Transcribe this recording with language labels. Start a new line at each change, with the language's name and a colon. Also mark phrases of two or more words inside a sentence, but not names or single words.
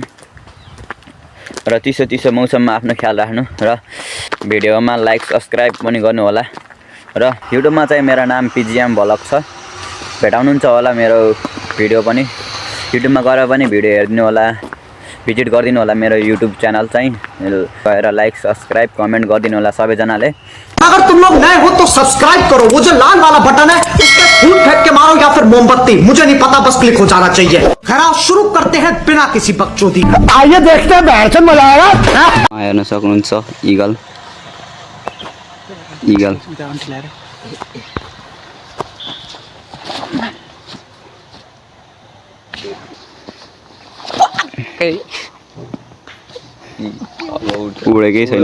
Nepali: र चिसो मौसममा आफ्नो ख्याल राख्नु र भिडियोमा
English: like subscribe
Nepali: पनि गर्नु होला। र युट्युबमा चाहिँ मेरो नाम पिजिएम भ्लग छ। भेटाउनुहुन्छ होला मेरो भिडियो पनि। युट्युबमा गएर पनि भिडियो हेर्नु होला। भिजिट गरिदिनु होला मेरो
English: YouTube channel
Nepali: चाहिँ। गएर
English: like subscribe comment
Nepali: गरिदिनु होला सबैजनाले।
Hindi: अगर तुम लोग नए हो तो सब्सक्राइब करो। वो जो लाल वाला बटन है उस पे फूट फेंक के मारो या फिर मोमबत्ती, मुझे नहीं पता, बस क्लिक हो जाना चाहिए। खैर शुरू करते हैं बिना किसी बकचोदी। आइए देखते हैं बैठन मजा आएगा।
Nepali: हेर्न सक्नुहुन्छ ईगल उडेकै छैन।